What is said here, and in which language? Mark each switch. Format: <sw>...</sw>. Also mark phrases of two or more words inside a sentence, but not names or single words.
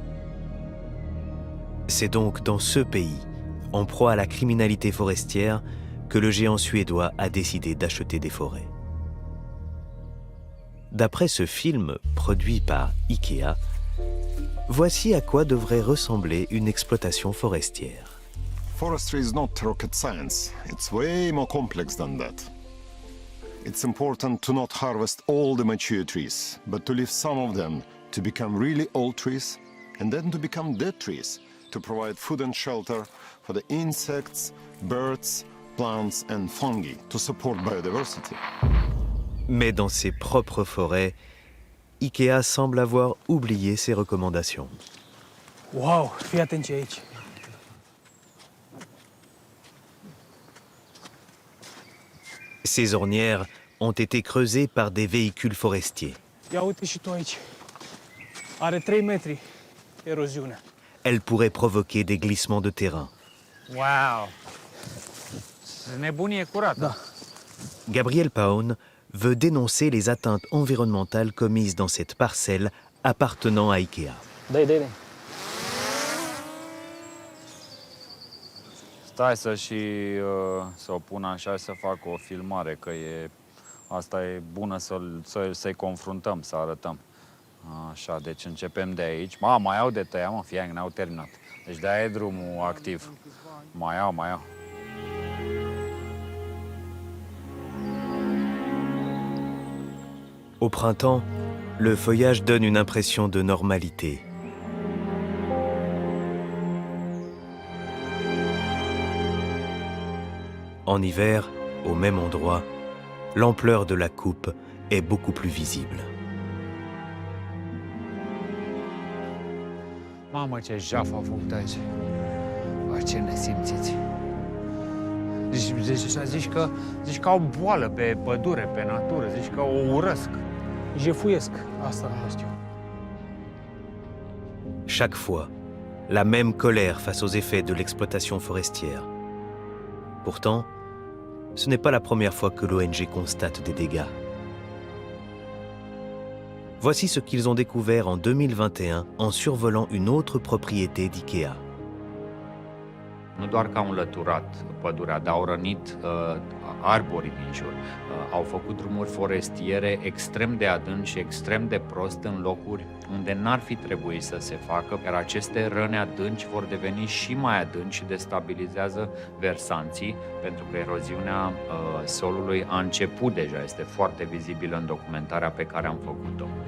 <fr>C'est donc dans ce pays, en proie à la criminalité forestière, que le géant suédois a décidé d'acheter des forêts. D'après ce film produit par IKEA, voici à quoi devrait ressembler une exploitation forestière.</fr> <en>Forestry is not rocket science. It's way more complex than that. It's important to not harvest all the mature trees, but to leave some of them to become really old trees, and then to become dead trees, to provide food and shelter for the insects, birds, plants and fungi, to support biodiversity.</en> <fr>Mais dans ses propres forêts, IKEA semble avoir oublié ses recommandations.</fr> <ro>Wow, fii atenți aici.</ro> <fr>Ces ornières ont été creusées par des véhicules forestiers.</fr> <ro>Ia uite și tu aici. Are 3 metri eroziune.</ro> <fr>Elles pourraient provoquer des glissements de terrain.</fr> <ro>Wow! Nebunie curată. Da.</ro> <fr>Gabriel Paun veut dénoncer les atteintes environnementales commises dans cette parcelle appartenant à IKEA.</fr> <ro>Dai. Stai să o pun așa și să fac o filmare, că asta e bună să-i confruntăm, să arătăm. Așa, deci începem de aici. Mai au de tăiat, mă, fiang, n-au terminat. Deci de-aia e drumul activ. Mai au.</ro> <fr>Au printemps, le feuillage donne une impression de normalité. En hiver, au même endroit, l'ampleur de la coupe est beaucoup plus visible.</fr> <ro>Mamă, ce jaf au făcut aici. Ce nesimțiți. Zici că au boală pe pădure, pe natură, zici că o urăsc. Jefuiesc, asta nu știu.</ro> <fr>Chaque fois, la même colère face aux effets de l'exploitation forestière. Pourtant, ce n'est pas la première fois que l'ONG constate des dégâts. Voici ce qu'ils ont découvert en 2021 en survolant une autre propriété d'IKEA.</fr> <ro>Nu doar că au înlăturat pădurea, dar au rănit arborii din jur. Au făcut drumuri forestiere extrem de adânci și extrem de prost în locuri unde n-ar fi trebuit să se facă, iar aceste răni adânci vor deveni și mai adânci și destabilizează versanții, pentru că eroziunea solului a început deja, este foarte vizibilă în documentarea pe care am făcut-o.</ro>